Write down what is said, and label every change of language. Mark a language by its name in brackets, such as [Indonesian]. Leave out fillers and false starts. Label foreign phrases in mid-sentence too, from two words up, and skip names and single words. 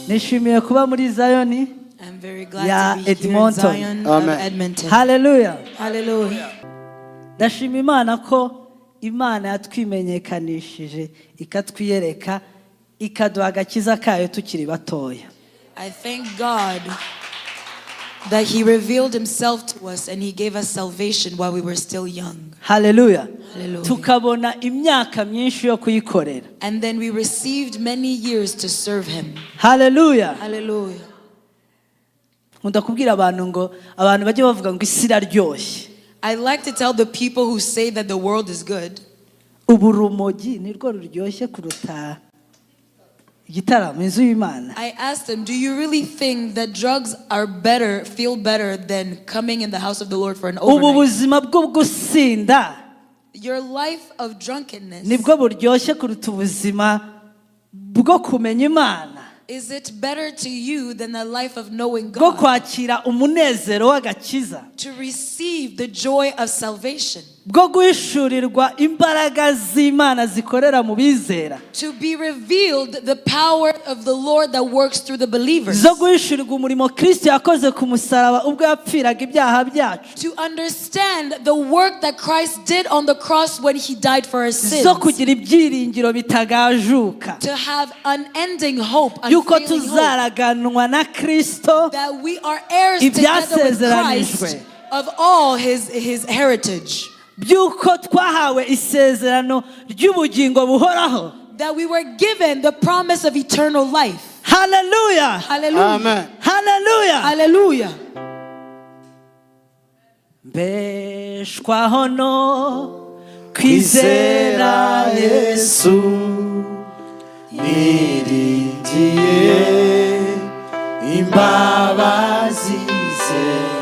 [Kinyarwanda] Nishimiye kuba muri Zion. [English] I'm very glad to be here in Zion of Edmonton. Hallelujah. Hallelujah. [Kinyarwanda] Ndashima Imana ko Imana yatwimenyekanishije ikatwiyereka ikaduha agakiza kayo tukiri batoya. [English] I thank God that He revealed Himself to us and He gave us salvation while we were still young. Hallelujah. Hallelujah. [Kinyarwanda] Tukabona imyaka myinshi yo kuyikorera. [English] And then we received many years to serve Him. Hallelujah. Hallelujah. [Kinyarwanda] Ndakubwira abantu ngo abantu bajye bavuga ngo isi iraryoshye. [English] I like to tell the people who say that the world is good. [Kinyarwanda] Uburumogi nirwo ruryoshye kuruta igitaramo inzu y'Imana. [English] I asked them, do you really think that drugs are better, feel better than coming in the house of the Lord for an overnight? [Kinyarwanda] Ubu buzima bwo gusinda. [English] Your life of drunkenness. [Kinyarwanda] Nibwo buryoshye kuruta ubuzima bwo kumenya Imana. [English] Is it better to you than a life of knowing [Kinyarwanda] Bwo [English] God? [Kinyarwanda] kwakira umunezero w'agakiza. [English] To receive the joy of salvation. [Kinyarwanda] Bwo guhishurirwa imbaraga z'Imana zikorera mu bizera. [English] To be revealed the power of the Lord that works through the believers. [Kinyarwanda] Zo guhishurirwa umurimo Kristo yakoze ku musaraba ubwo yapfiraga ibyaha byacu. [English] To understand the work that Christ did on the cross when He died for our sins. [Kinyarwanda] Zo kugira ibyiringiro bitagajuka. [English] To have unending hope, [Kinyarwanda] Yuko [English] unfailing hope. [Kinyarwanda] tuzaraganwa na Kristo. [English] That we are heirs together with Christ of all His heritage. [Kinyarwanda] Byuko twahawe isezerano ry'ubugingo buhoraho. [English] That we were given the promise of eternal life. Hallelujah. Hallelujah. Amen. Hallelujah. Hallelujah. [Kinyarwanda] Beshwaho no kwizera Yesu niringiye imbabazi ze